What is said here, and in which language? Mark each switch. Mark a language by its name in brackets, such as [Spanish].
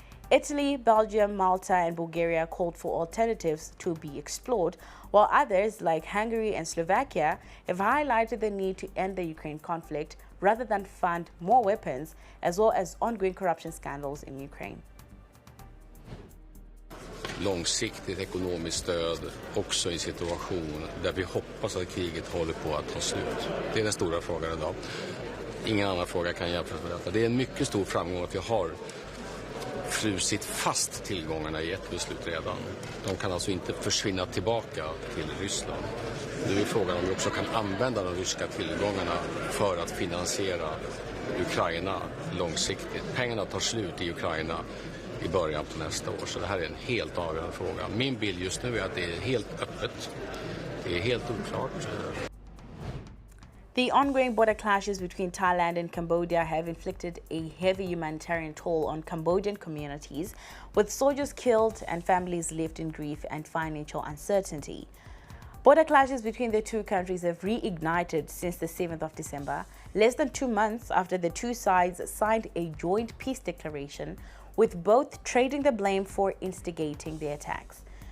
[English] Italy, Belgium, Malta, and Bulgaria called for alternatives to be explored, while others, like Hungary and Slovakia, have highlighted the need to end the Ukraine conflict rather than fund more weapons, as well as ongoing corruption scandals in Ukraine. [Swedish] Långsiktigt ekonomiskt stöd också i en situation där vi hoppas att kriget håller på att ta slut. Det är den stora frågan idag. Ingen annan fråga kan jämföras med detta. Det är en mycket stor framgång att vi har frusit fast tillgångarna i ett beslut redan. De kan alltså inte försvinna tillbaka till Ryssland. Nu är frågan om vi också kan använda de ryska tillgångarna för att finansiera Ukraina långsiktigt. Pengarna tar slut i Ukraina i början på nästa år, så det här är en helt avgörande fråga. Min bild just nu är att det är helt öppet. Det är helt oklart. [English] The ongoing border clashes between Thailand and Cambodia have inflicted a heavy humanitarian toll on Cambodian communities, with soldiers killed and families left in grief and financial uncertainty. Border clashes between the two countries have reignited since the 7th of December, less than 2 months after the two sides signed a joint peace declaration, with both trading the blame for instigating the attacks.